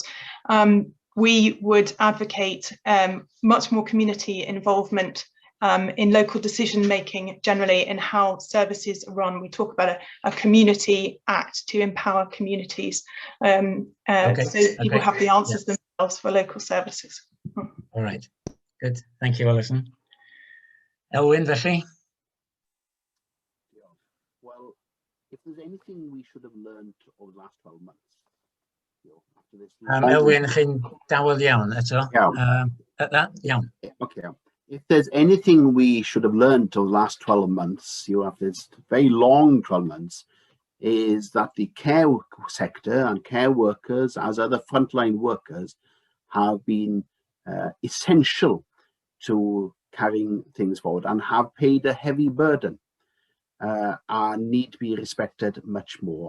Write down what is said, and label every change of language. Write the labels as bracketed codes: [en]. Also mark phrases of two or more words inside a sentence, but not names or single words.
[en] We would advocate much more community involvement in local decision making generally, in how services are run. We talk about a community act to empower communities, so people have the answers themselves for local services. All right, good. Thank you, [cy] Alison. Elwyn, felly? [en] Well, if there's anything we should have learned over the last 12 months, after this. [cy] Elwyn, chi'n dawel iawn eto. Iawn. [en] Okay. If there's anything we should have learned over the last 12 months, after this very long 12 months, is that the care sector and care workers, as other frontline workers, have been essential to carrying things forward and have paid a heavy burden and need to be respected much more.